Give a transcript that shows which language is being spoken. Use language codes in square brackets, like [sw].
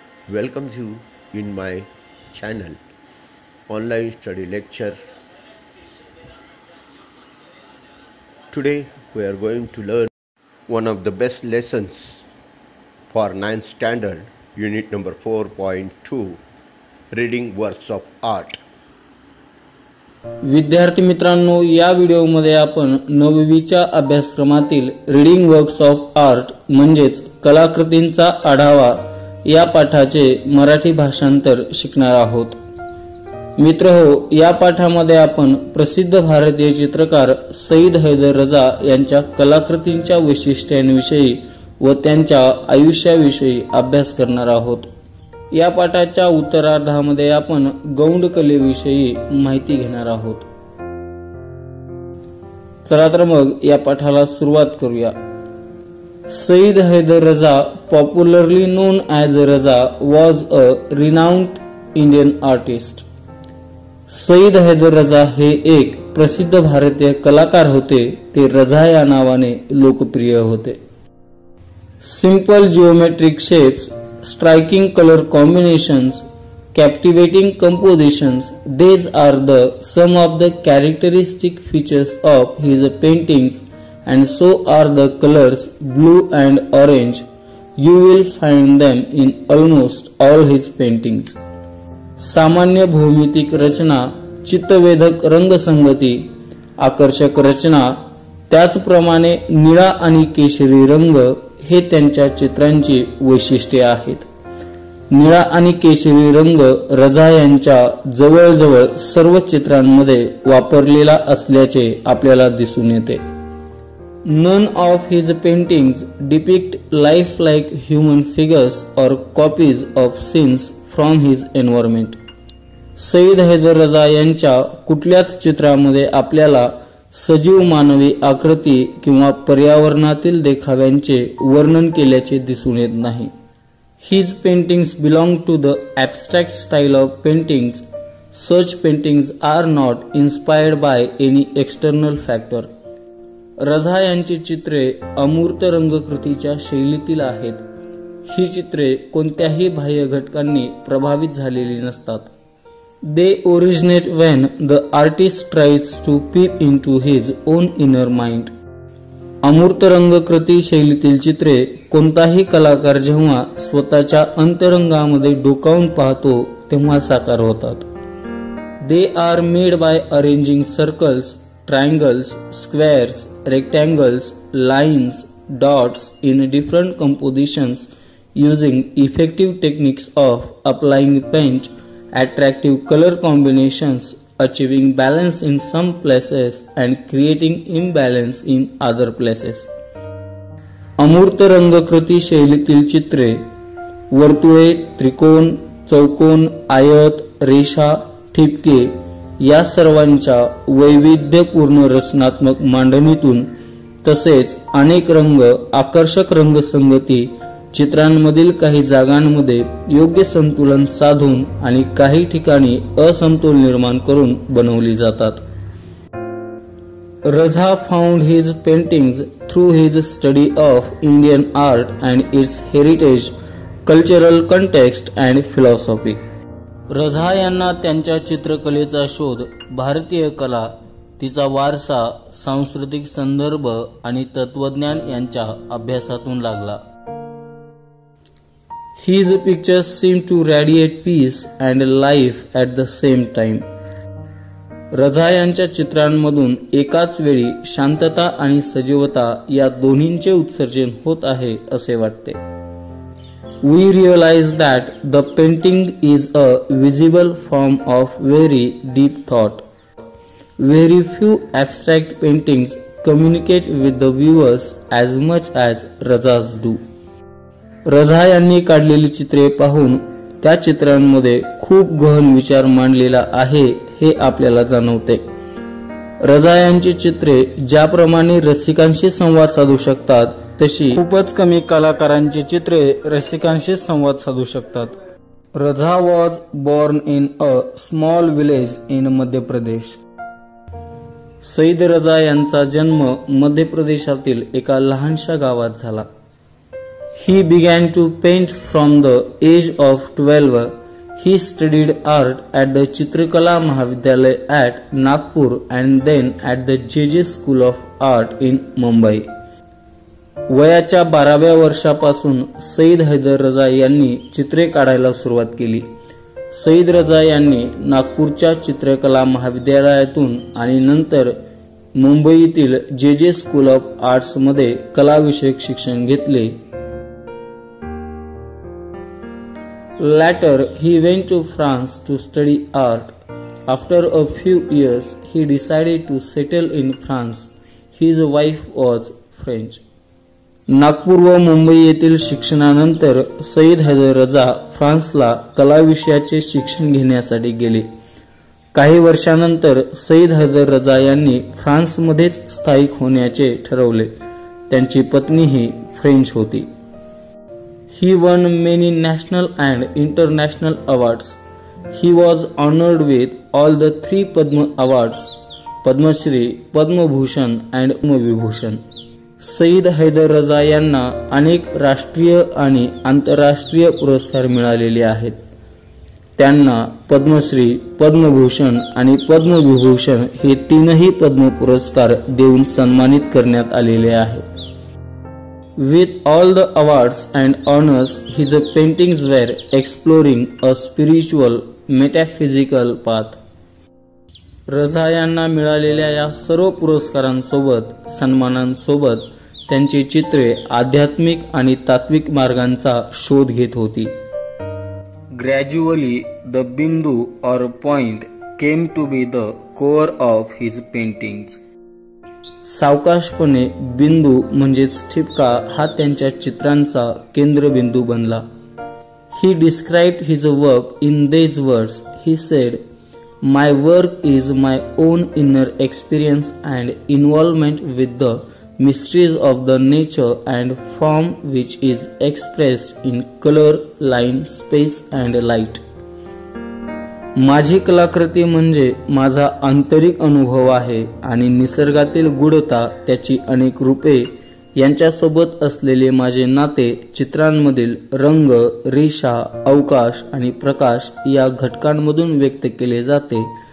[en] Welcomes you in my channel Online Study Lecture. Today we are going to learn one of the best lessons for 9th standard, unit number 4.2, Reading Works of Art. [mr] विद्यार्थी मित्रांनो, या व्हिडिओमध्ये आपण 9वीच्या अभ्यासक्रमातील reading works of art म्हणजेच कलाकृतींचा आढावा या पाठाचे मराठी भाषांतर शिकणार आहोत. मित्रहो, या पाठामध्ये आपण प्रसिद्ध भारतीय चित्रकार सईद हैदर रजा यांच्या कलाकृतींच्या वैशिष्ट्यांविषयी व त्यांच्या आयुष्याविषयी अभ्यास करणार आहोत. या पाठाच्या उत्तरार्धामध्ये आपण गौंड कलेविषयी माहिती घेणार आहोत. चला तर मग या पाठाला सुरुवात करूया. [en] Syed Haider Raza, popularly known as Raza, was a renowned Indian artist. [mr] Saeed Haider रजा हे एक प्रसिद्ध भारतीय कलाकार होते. ते रजा या नावाने लोकप्रिय होते. [en] Simple geometric shapes, striking color combinations, captivating compositions, these are some of the characteristic features of his paintings, and so are the colors blue and orange. You will find them in almost all his paintings. [mr] सामान्य भौमितिक रचना, चित्तवेधक रंगसंगती, आकर्षक रचना, त्याचप्रमाणे निळा आणि केशरी रंग हे त्यांच्या चित्रांची वैशिष्ट्ये आहेत. निळा आणि केशरी रंग रजा यांच्या जवळजवळ सर्व चित्रांमध्ये वापरलेला असल्याचे आपल्याला दिसून येते. [en] None of his paintings depict life-like human figures or copies of scenes from his environment. [mr] Saeed Haider रजा यांच्या कुठल्याच चित्रामध्ये आपल्याला सजीव मानवी आकृती किंवा पर्यावरणातील देखाव्यांचे वर्णन केल्याचे दिसून येत नाही. [en] His paintings belong to the abstract style of paintings. Such paintings are not inspired by any external factor. [mr] रजा यांची चित्रे अमूर्त रंगकृतीच्या शैलीतील आहेत. ही चित्रे कोणत्याही बाह्य घटकांनी प्रभावित झालेली नसतात. [en] They originate when the artist tries to peep into his own inner mind. [mr] अमूर्त रंगकृती शैलीतील चित्रे कोणताही कलाकार जेव्हा स्वतःच्या अंतरंगामध्ये डोकावून पाहतो तेव्हा साकार होतात. [en] They are made by arranging circles, triangles, squares, rectangles, lines, dots in different compositions using effective techniques of applying paint, attractive color combinations, achieving balance in some places and creating imbalance in other places. [mr] अमूर्त रंगकृती शैलीतील चित्रे वर्तुळे, त्रिकोण, चौकोन, आयत, रेषा, ठिपके या सर्वांच्या वैविध्यपूर्ण रचनात्मक मांडणीतून तसेच अनेक रंग, आकर्षक रंगसंगती, चित्रांमधील काही जागांमध्ये योग्य संतुलन साधून आणि काही ठिकाणी असमतोल निर्माण करून बनवली जातात. [en] Raza found his paintings through his study of Indian art and its heritage, cultural context and philosophy. [mr] Raza यांना त्यांच्या चित्रकलेचा शोध भारतीय कला, तिचा वारसा, सांस्कृतिक संदर्भ आणि तत्वज्ञान यांच्या अभ्यासातून लागला. [en] His pictures seem to radiate peace and life at the same time. [mr] Raza यांच्या चित्रांमधून एकाच वेळी शांतता आणि सजीवता या दोन्हींचे उत्सर्जन होत आहे असे वाटते. [en] We realize that the painting is a visible form of very deep thought. Very few abstract paintings communicate with the viewers as much as Raza's do. [mr] Raza यांनी काढलेली चित्रे पाहून त्या चित्रांमध्ये खूप गहन विचार मांडलेला आहे हे आपल्याला जाणवते. रझा यांची चित्रे ज्याप्रमाणे रसिकांशी संवाद साधू शकतात तशी खूपच कमी कलाकारांची चित्रे रसिकांशी संवाद साधू शकतात. [en] Raza was born in a small village in Madhya Pradesh. [mr] Saeed रजा यांचा जन्म मध्य प्रदेशातील एका लहानशा गावात झाला. [en] He began to paint from the age of 12. He studied art at the Chitrakala Mahavidyalaya at Nagpur and then at the JJ School of Art in Mumbai. [mr] वयाच्या 12व्या वर्षापासून सईद हैदर रजा यांनी चित्रे काढायला सुरुवात केली. सईद रजा यांनी नागपूरच्या चित्रकला महाविद्यालयातून आणि नंतर मुंबईतील JJ स्कूल ऑफ आर्ट्स मध्ये कलाविषयक शिक्षण घेतले. [en] Later, he went to France to study art. After a few years, he decided to settle in France. His wife was French. [mr] Nagpur व मुंबई येथील शिक्षणानंतर सईद हैदर रजा फ्रान्सला कला विषयाचे शिक्षण घेण्यासाठी गेले. काही वर्षानंतर सईद हैदर रजा यांनी फ्रान्समध्येच स्थायिक होण्याचे ठरवले. त्यांची पत्नीही फ्रेंच होती. [en] He won many national and international awards. He was honored with all the 3 Padma Awards, Padma Shri, Padma Bhushan and Padma Vibhushan. [mr] Saeed Haider रजा यांना अनेक राष्ट्रीय आणि आंतरराष्ट्रीय पुरस्कार मिळालेले आहेत. त्यांना पद्मश्री, पद्मभूषण आणि पद्मविभूषण हे 3ही पद्म पुरस्कार देऊन सन्मानित करण्यात आलेले आहे. [en] With all the awards and honors, his paintings were exploring a spiritual, metaphysical path. [mr] रजा यांना मिळालेल्या या सर्व पुरस्कारांसोबत सन्मानांसोबत त्यांची चित्रे आध्यात्मिक आणि तात्विक मार्गांचा शोध घेत होती. [en] Gradually, the bindu or point came to be the core of his paintings. [mr] सावकाशपणे बिंदू म्हणजेच ठिपका हा त्यांच्या चित्रांचा केंद्रबिंदू बनला. [en] He described his work in these words. He said, "My work is my own inner experience and involvement with the mysteries of the nature and form which is expressed in color, line, space and light." [mr] माझी कलाकृती म्हणजे माझा आंतरिक अनुभव आहे आणि निसर्गातील गूढता, त्याची अनेक रूपे यांच्यासोबत असलेले माझे नाते चित्रांमधील रंग, रेषा, अवकाश आणि प्रकाश या घटकांमधून व्यक्त केले जाते.